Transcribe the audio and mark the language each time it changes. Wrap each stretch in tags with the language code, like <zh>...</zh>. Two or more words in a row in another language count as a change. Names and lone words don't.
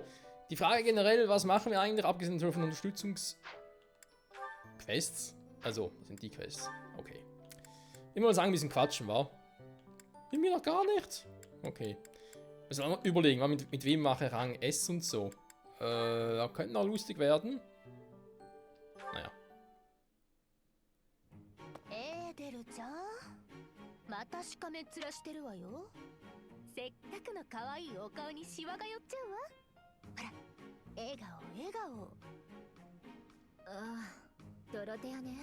<de>Die Frage generell, was machen wir eigentlich, abgesehen von Unterstützungsquests? Also, was sind die Quests? Okay. Immer mal sagen, ein bisschen quatschen, wa? Will mir noch gar nicht. Okay. Müssen wir mal überlegen, mit wem mache ich Rang S und so. Da könnte noch lustig werden. Naja.</de> <ja>デルちゃん、またしかめっ面してるわよ。せっかくの可愛いお顔にシワが寄っちゃうわ。ほら、笑顔笑顔。ああ、ドロテアね。</ja>